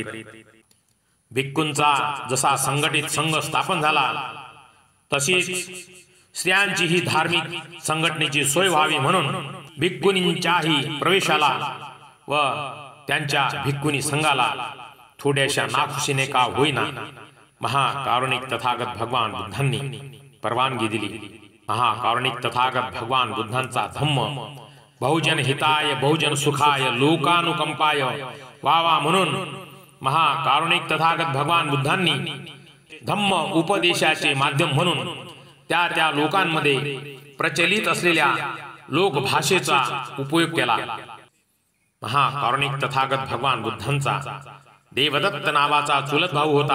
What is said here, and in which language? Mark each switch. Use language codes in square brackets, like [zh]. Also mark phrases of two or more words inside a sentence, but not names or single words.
[mr] भिक्खूंचा जसा संघटित संघ स्थापन झाला, तशीच स्त्रियांचीही धार्मिक संघटनेची सोय व्हावी म्हणून भिक्खुनींच्याही प्रवेशाला व त्यांच्या भिक्खुनी संघाला थोड्याशा नाखुशीने का होईना महाकारुणिक तथागत भगवान बुद्धांनी परवानगी दिली. महाकारुणिक तथागत भगवान बुद्धांचा धम्म [pi] बहुजन हिताय बहुजन सुखाय लोकानुकंपाय [mr] व्हावा म्हणून महाकारुणिक तथागत भगवान बुद्धांनी धम्म उपदेशाचे माध्यम म्हणून त्या त्या लोकांमध्ये प्रचलित असलेल्या लोकभाषेचा उपयोग केला. महाकारुणिक तथागत भगवान बुद्धांचा देवदत्त नावाचा चुलत भाऊ होता.